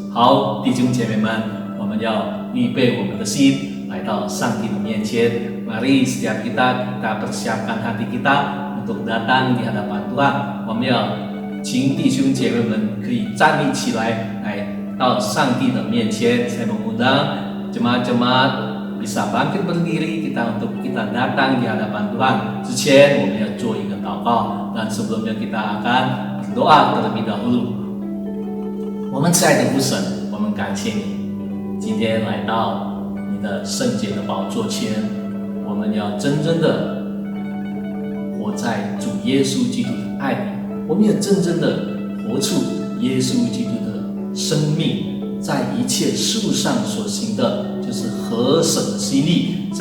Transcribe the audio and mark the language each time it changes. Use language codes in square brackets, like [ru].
[zh] 好，弟兄姐妹们，我们要预备我们的心来到上帝的面前。 [id] mari setiap kita persiapkan hati kita untuk datang di hadapan Tuhan。 [zh] 我们要请弟兄姐妹们可以站立起来，来到上帝的面前。 [id] saya mengundang jemaat-jemaat bisa bangkit berdiri untuk kita datang di hadapan Tuhan。 [zh] 之前我们要做一个祷告， [id] dan sebelumnya kita akan berdoa terlebih dahulu。 [zh] 我们亲爱的父神，我们感谢你今天来到你的圣洁的宝座前， 我们要真正的活在主耶稣基督的爱里， 我们要真正的活出耶稣基督的生命， 在一切事物上所行的就是合神的心意。